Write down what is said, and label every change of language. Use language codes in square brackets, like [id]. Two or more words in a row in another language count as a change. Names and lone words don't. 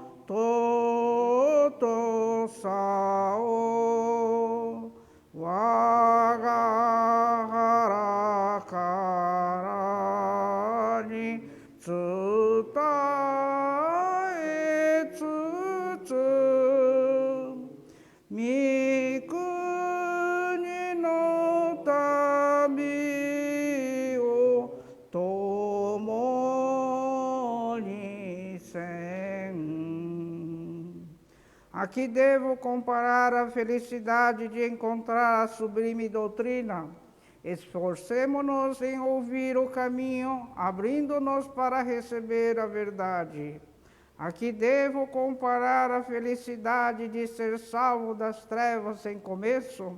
[ja] 尊さを 我が はらから に 伝え つつ 御国 の 旅 を 共に せん. [pt] Aqui devo comparar a felicidade de encontrar a sublime doutrina. Esforcemo-nos em ouvir o caminho, abrindo-nos para receber a verdade. Aqui devo comparar a felicidade de ser salvo das trevas sem começo.